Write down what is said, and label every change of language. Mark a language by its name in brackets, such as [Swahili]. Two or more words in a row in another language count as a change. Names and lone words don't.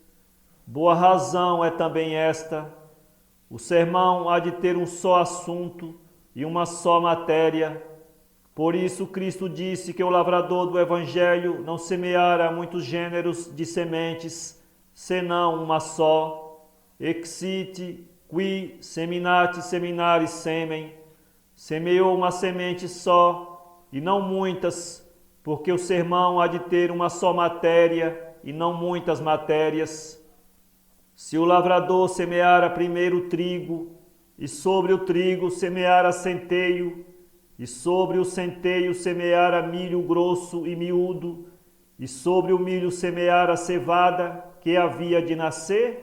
[Portuguese] Boa razão é também esta: o sermão há de ter um só assunto e uma só matéria. Por isso Cristo disse que o lavrador do Evangelho não semeara muitos gêneros de sementes, senão uma só. [Latin] Exite qui seminati seminari semen. [Portuguese] Semeou uma semente só, e não muitas, porque o sermão há de ter uma só matéria, e não muitas matérias. Se o lavrador semeara primeiro o trigo, e sobre o trigo semeara centeio, e sobre o centeio semeara milho grosso e miúdo, e sobre o milho semeara cevada, que havia de nascer?